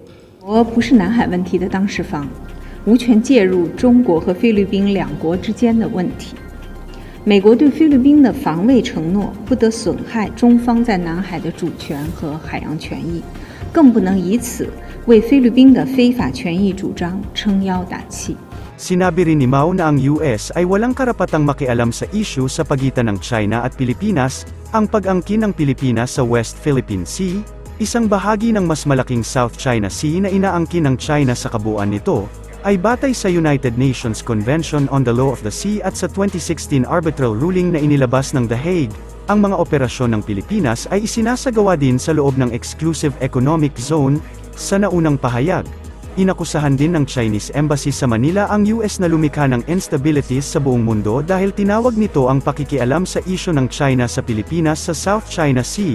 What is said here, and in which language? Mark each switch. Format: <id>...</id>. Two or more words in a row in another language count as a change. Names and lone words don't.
<zh>我不是南海问题的当事方，无权介入中国和菲律宾两国之间的问题。美国对菲律宾的防卫承诺不得损害中方在南海的主权和海洋权益，更不能以此为菲律宾的非法权益主张撑腰打气。</zh> <tl>Sinabi rin ni Mao na ang US ay walang karapatang makialam sa issue sa pagitan ng China at Pilipinas, ang pag-angkin ng Pilipinas sa West Philippine Sea, isang bahagi ng mas malaking South China Sea na inaangkin ng China sa kabuuan nito, ay batay sa United Nations Convention on the Law of the Sea at sa 2016</tl> <en>arbitral ruling</en> <tl>na inilabas ng The Hague. Ang mga operasyon ng Pilipinas ay isinasagawa din sa loob ng Exclusive Economic Zone. Sa naunang pahayag, inakusahan din ng Chinese Embassy sa Manila ang US na lumikha ng instabilities sa buong mundo dahil tinawag nito ang pakikialam sa isyu ng China sa Pilipinas sa South China Sea.</tl>